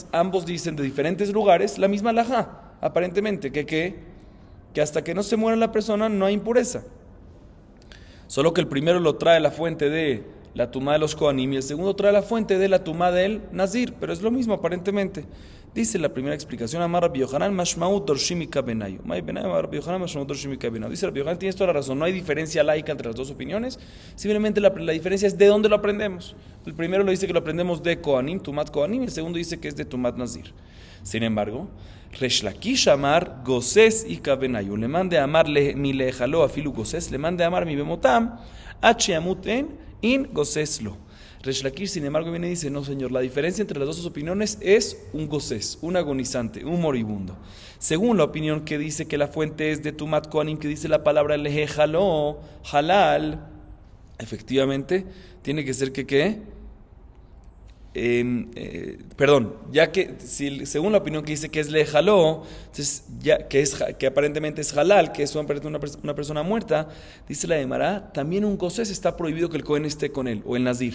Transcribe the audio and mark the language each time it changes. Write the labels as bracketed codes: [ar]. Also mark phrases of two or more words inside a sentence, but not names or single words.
[es] Ambos dicen de diferentes lugares la misma halajá. Aparentemente, que hasta que no se muera la persona no hay impureza. Solo que el primero lo trae la fuente de la tumá de los Kohanim y el segundo trae la fuente de la tumá del nazir, pero es lo mismo aparentemente. Dice la primera explicación: [arc] Amar Rabbi Yohanan mashmaut dorshim mika benayu. Mai benayu Rabbi Yohanan mashmaut dorshim mika benayu. [es] Dice Rabbi Yohanan, tienes toda la razón, no hay diferencia laica entre las dos opiniones, simplemente la diferencia es de dónde lo aprendemos. El primero lo dice que lo aprendemos de Kohanim, [he] tumat Kohanim, [es] y el segundo dice que es de [he] tumat nazir. [es] Sin embargo, [arc] Resh Lakish amar gosés y kabenayu. Le mande amar mi lejalo afilu gosés, le mande amar mi bemotam achiamuten in goséslo. [es] Resh Lakish, sin embargo, viene y dice: no, señor, la diferencia entre las dos opiniones es un gosés, un agonizante, un moribundo. Según la opinión que dice que la fuente es de [he] Tumat Kohanim, [es] que dice la palabra [he] lehejaló, halal, [es] efectivamente, tiene que ser que ya que según la opinión que dice que es lejaló, entonces ya que aparentemente es halal, que es una persona muerta, dice la Gemara, también un gosés está prohibido que el cohen esté con él, o el nazir.